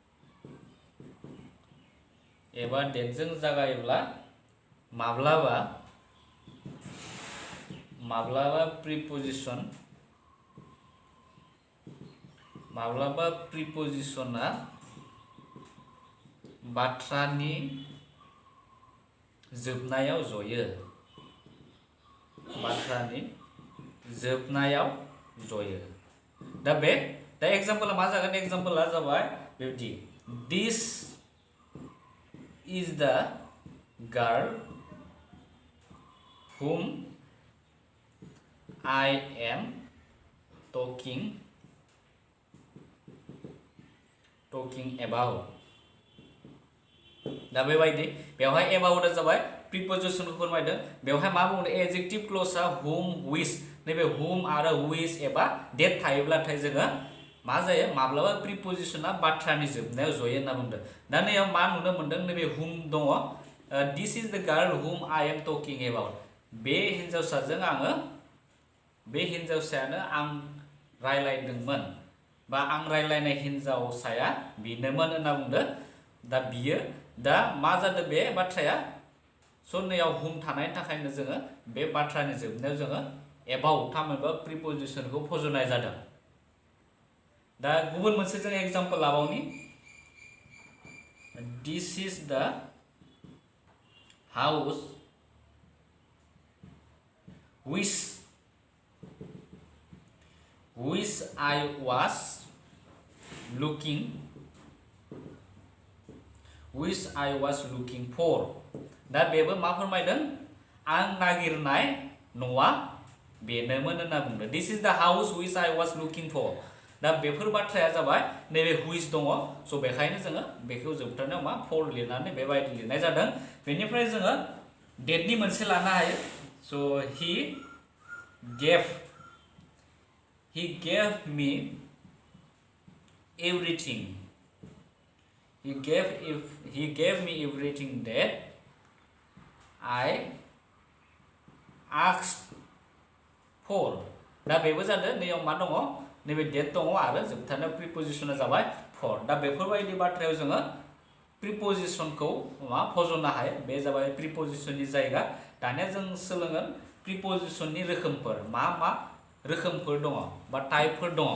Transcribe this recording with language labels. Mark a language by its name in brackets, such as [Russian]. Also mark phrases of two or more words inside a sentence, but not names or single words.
[Bodo] जागायोब्ला माब्लाबा माब्लाबा प्रिपोजिशना बाथ्रानि जोबनायाव जयो। दा एग्जाम्पला मा जागोन? एग्जाम्पला जाबाय बेबायदि, [English] this is the girl whom I am talking about. [Bodo] दा बेबायदि बेवहाय about जाबाय प्रिपोजिशनखौ फोरमायदों। बेवहाय मा बुंदों? [English] adjective clauseआ [Bodo] whom, which। नैबे whom आरो which एबा that थायोब्लाथाय जोङो मा जायो? माब्लाबा प्रिपोजिशना बाथ्रानि जोबनायाव जयो होनना बुंदों। दा नैयाव मा नुनो मोनदों? नैबे whom दङ। [English] this is the girl whom I am talking about। [Bodo] बे हिनजावसायानो आं रायलायदोंमोन, बा आं रायलायनाय हिनजावसाया बिनोमोन होनना बुंदों। दा बियो, दा मा जादों बे बाथ्राया? स' नैयाव whom थानायनि थाखायनो जोङो बे बाथ्रानि जोबनायाव जोङो about थामहिनबा प्रिपोजिशनखौ फज'नाय जादों। दा गुबुन मोनसे जों एग्जाम्पल लाबावनि, [English] this is the house which I was looking for। [Bodo] दा बेबो मा फोरमायदों? आं नागिरनाय न'आ बेनोमोन होनना बुंदों। [English] this is the house which I was looking for। [Bodo] दा बेफोर बाथ्राया जाबाय नैबे which दङ। स' बेखायनो जोङो बेखौ जोबथारनायाव मा for लिरनानै बेबायदि लिरनाय जादों। बेनिफ्राय जोङो डेटनि मोनसे लानो हायो। [English] So he gave me everything. He gave me everything that I asked for। [Bodo] दा बेबो जादों। नैयाव मा दङ? नैबे डेट दङ आरो जोबथारनायाव प्रिपोजिशना जाबाय for। दा बेफोरबायदि बाथ्रायाव जोङो प्रिपोजिशनखौ फज'नो हायो। बे जाबाय प्रिपोजिशननि जायगा। दानिया जों सोलोंगोन प्रिपोजिशननि रोखोमफोर, मा रोखोमफोर दङ बा टाइपफोर दङ।